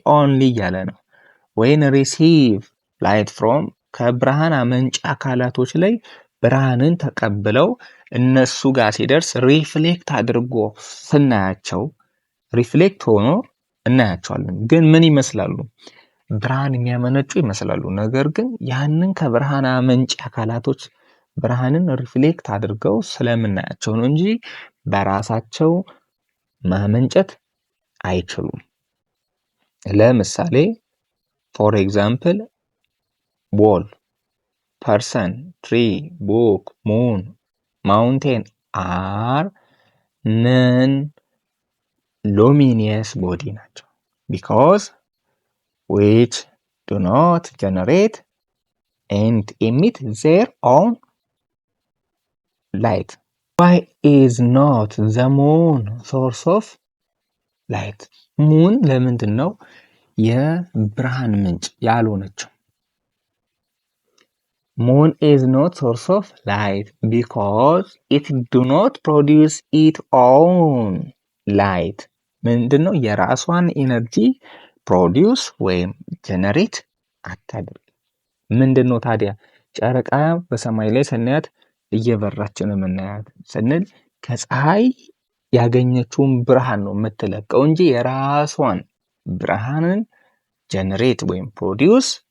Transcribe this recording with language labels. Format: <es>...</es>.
<am>ኦንሊ እያለ ነው።</am> <en>ወይን ሪሲቭ ላይት ፍሮም</en> <am>ከብርሃን አመንጭ አካላቶች ላይ ብርሃንን ተቀብለው እነሱ ጋር ሲደርስ ሪፍሌክት አድርጎ ስናያቸው ሪፍሌክት ሆኖ እናያቸዋለን። ግን ምን ይመስላሉ? ብርሃን የሚያመነጩ ይመስላሉ። ነገር ግን ያንን ከብርሃን አመንጭ አካላቶች ብርሃንን ሪፍሌክት አድርገው ስለምናያቸው ነው እንጂ በራሳቸው ማመንጨት አይችሉም። ለምሳሌ</am> <en>ፎር ኤግዛምፕል wall, person, tree, book, moon, mountain are non-luminous body</en> <am>ናቸው</am> <en>because which do not generate and emit their own light. Why is not the moon source of light?</en> <am>moon ለምንድን ነው የብርሃን ምንጭ ያልሆነችው?</am> <en>moon is not source of light because it do not produce its own light.</en> <am>ምንድነው የራሷን ኢነርጂ ፕሮዲውስ ወይም ጀነሬት አታደርግ። ምንድነው ታዲያ ጨረቃ በሰማይ ላይ ስናያት እየበራች ነው የምናያት ስንል ከፀሐይ ያገኘችውን ብርሃን ነው የምትለቀው እንጂ የራሷን ብርሃንን ጀነሬት ወይም ፕሮዲውስ</am>